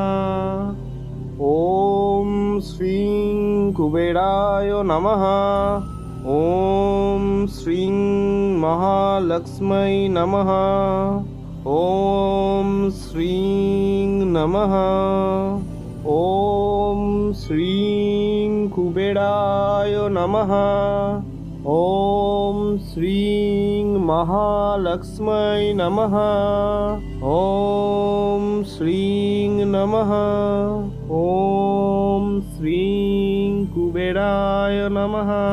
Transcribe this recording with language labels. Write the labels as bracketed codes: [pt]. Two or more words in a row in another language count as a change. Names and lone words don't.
[sa] ওম শ্রীং কুবেরায় নমঃ। ওম শ্রীং মহালক্ষ্মী নমঃ। ওম শ্রীং নমঃ। ওম শ্রীং কুবেরায় নমঃ। ॐ श्रीं महालक्ष्म्यै नमः। ॐ श्रीं नमः। ॐ श्रीं कुबेराय नमः।